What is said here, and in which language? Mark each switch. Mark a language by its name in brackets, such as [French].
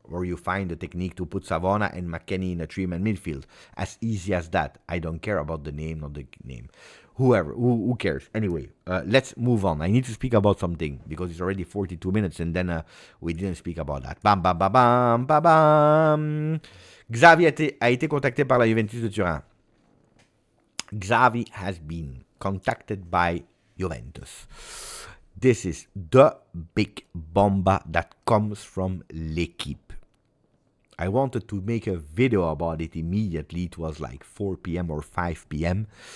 [English] Or you find the technique to put Savona and McKennie in a 3-man midfield. As easy as that. I don't care about the name, not the name. Who cares? Anyway, let's move on. I need to speak about something because it's already 42 minutes and then we didn't speak about that. Bam, bam, bam, bam, bam, bam. [French] Xavi a été contacté par la Juventus de Turin. [English] Xavi has been contacted by Juventus. This is the big bomba that comes from L'Equipe. I wanted to make a video about it immediately. It was like 4 p.m. or 5 p.m.